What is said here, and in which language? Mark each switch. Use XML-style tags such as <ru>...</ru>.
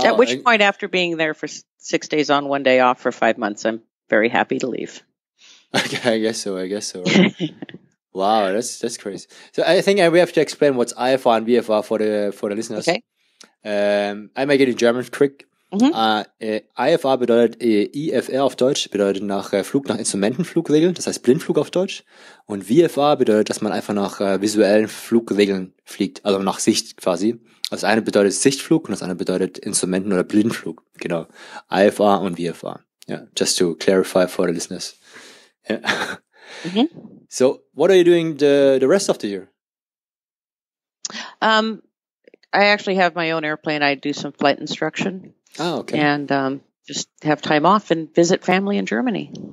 <en>At which point, after being there for 6 days on, 1 day off for 5 months, I'm very happy to leave. Okay, I guess so. Right? Wow, that's crazy. So I think we have to explain what's IFR and VFR for the listeners. Okay. I make it in German quick. Mhm.</en> <de>IFR bedeutet, IFR auf Deutsch bedeutet Flug nach Instrumentenflugregeln, das heißt Blindflug auf Deutsch. Und VFR bedeutet, dass man einfach nach visuellen Flugregeln fliegt, also nach Sicht quasi. Also das eine bedeutet Sichtflug und das andere bedeutet Instrumenten- oder Blindflug. Genau. IFR und VFR.</de> <en>Yeah, just to clarify for the listeners. Yeah. Mhm. So, what are you doing the rest of the year? I actually have my own airplane. I do some flight instruction. Oh, okay. And just have time off and visit family in Germany.</en>